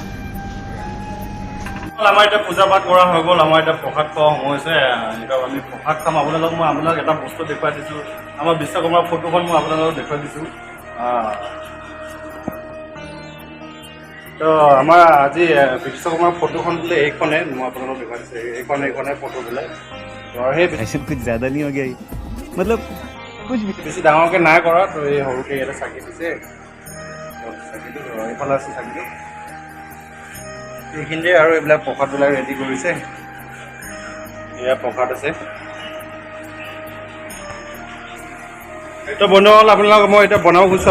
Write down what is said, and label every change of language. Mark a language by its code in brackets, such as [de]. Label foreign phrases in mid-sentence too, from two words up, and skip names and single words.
[as] আমাৰ এতিয়া পূজা পাঠ কৰা হৈ গ'ল, আমাৰ এতিয়া প্ৰসাদ খোৱা সময় হৈছে। এতিয়া আমি প্ৰসাদ খাম। আপোনালোকক মই এটা বস্তু দেখুৱাই দিছোঁ, আমাৰ বিশ্বকৰ্মাৰ ফটোখন মই আপোনালোকক দেখুৱাই দিছোঁ। তো আমাৰ আজি বিশ্বকৰ্মাৰ ফটোখন বোলে এইখনে, মই আপোনালোকক দেখুৱাই দিছোঁ। এইখনে ফটো বোলে। [hi] ऐसे कुछ ज़्यादा नहीं हो गया मतलब कुछ भी [as] বেছি ডাঙৰকৈ নাই কৰা, তো এই সৰুকৈ ইয়াতে চাকি দিছে। চাকিটো এইফালে আছে চাকিটো, এইখিনিতে আৰু এইবিলাক প্ৰসাদবিলাক ৰেডি কৰিছে। এয়া প্ৰসাদ আছে। তো বন্ধুসকল, আপোনালোকক মই এতিয়া বনাব কৈছোঁ।